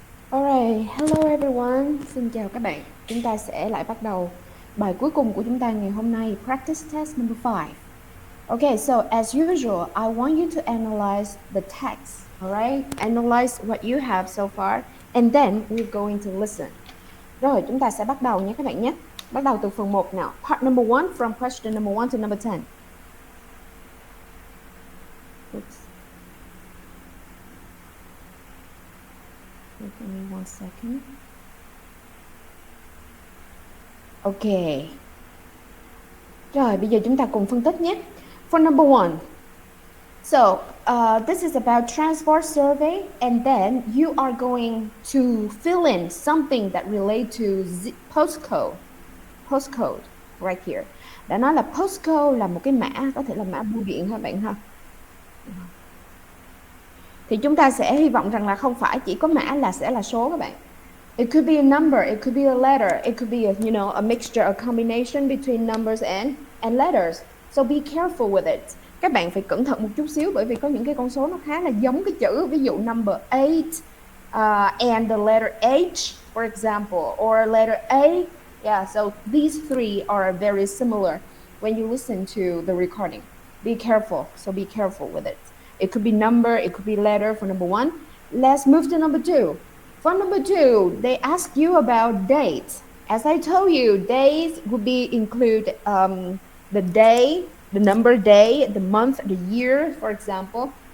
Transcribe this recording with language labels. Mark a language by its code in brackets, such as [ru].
[en] Alright, hello everyone. [vi] Xin chào các bạn. Chúng ta sẽ lại bắt đầu bài cuối cùng của chúng ta ngày hôm nay, [en] practice test number 5. Okay, so as usual, I want you to analyze the text, alright? Analyze what you have so far, and then we're going to listen. [vi] Rồi, chúng ta sẽ bắt đầu nhé các bạn nhé. Bắt đầu từ phần 1 nào. [en] Part number 1 from question number 1 to number 10. Oops. Give me 1 second. Ok. [vi] Rồi, bây giờ chúng ta cùng phân tích nhé. [en] For number 1. So, this is about transport survey, and then you are going to fill in something that relate to postcode. Postcode, right here. [vi] Đã nói là postcode là một cái mã, có thể là mã bưu điện ha bạn ha. Thì chúng ta sẽ hy vọng rằng là không phải chỉ có mã là sẽ là số các bạn. [en] It could be a number, it could be a letter, it could be a mixture, a combination between numbers and letters. So be careful with it. [vi] Các bạn phải cẩn thận một chút xíu bởi vì có những cái con số nó khá là giống cái chữ, ví dụ [en] number 8 and the letter H, for example, or letter A. Yeah, so these three are very similar when you listen to the recording. Be careful, so be careful with it. It could be number, it could be letter for number 1. Let's move to number 2. For number 2, they ask you about dates. As I told you, days would be include the day, the number day, the month, the year, for example.